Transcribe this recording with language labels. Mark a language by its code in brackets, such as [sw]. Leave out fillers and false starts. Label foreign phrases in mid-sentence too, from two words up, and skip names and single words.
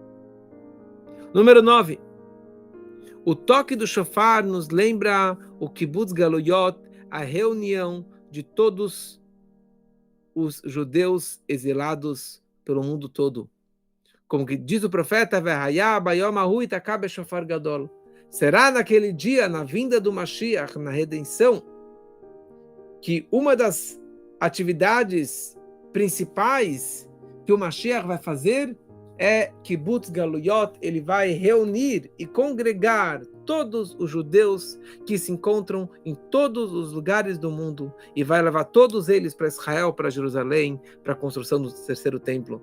[pt] Número 9. O toque do shofar nos lembra o [he] קיבוץ גלויות, [pt] a reunião de todos os judeus exilados pelo mundo todo. Como que diz o profeta, [he] והיה ביום ההוא יתקע בשופר גדול. [pt] Será naquele dia, na vinda do Mashiach, na redenção, que uma das atividades principais que o Mashiach vai fazer é [he] קיבוץ גלויות, [pt] ele vai reunir e congregar todos os judeus que se encontram em todos os lugares do mundo e vai levar todos eles para Israel, para Jerusalém, para a construção do terceiro templo.